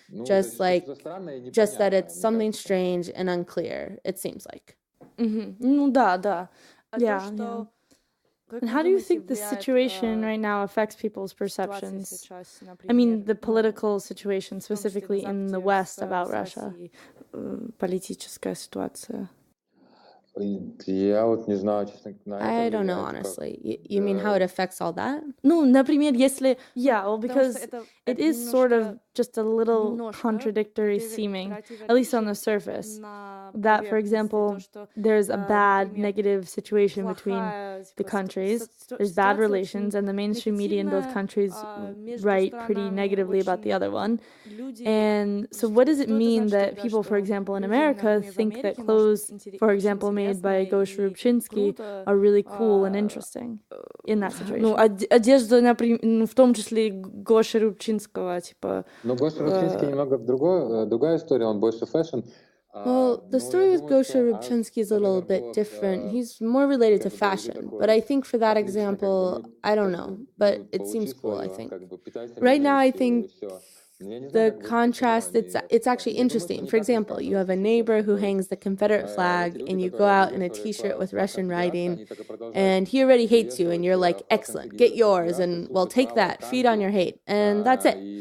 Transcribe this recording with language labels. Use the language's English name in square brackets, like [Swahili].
[English] Just that it's something strange and unclear, it seems like. [Russian] Ну да, да. [English] Yeah. And how do you think the situation right now affects people's perceptions? I mean, the political situation, specifically in the West about Russia. [Russian] Политическая ситуация. [English] I don't know, honestly. You mean how it affects all that? [Russian] Ну, например, если... [English] Yeah, well, because it is sort of just a little contradictory seeming, at least on the surface, that, for example, there's a bad, negative situation between the countries, there's bad relations, and the mainstream media in both countries write pretty negatively about the other one. And so what does it mean that people, for example, in America think that clothes, for example, made by Gosha Rubchinsky are really cool and interesting in that situation? [Russian] Ну, одежда, например, в том числе Гоши Рубчинского, типа... Но Гоша Рубчинский немного другая история, он больше фэшн. [English] Well, the story with Gosha Rubchinsky is a little bit different. He's more related to fashion. But I think for that example, I don't know. But it seems cool, I think. Right now, I think the contrast, it's actually interesting. For example, you have a neighbor who hangs the Confederate flag and you go out in a t-shirt with Russian writing and he already hates you and you're like, excellent, get yours and well, take that, feed on your hate. And that's it.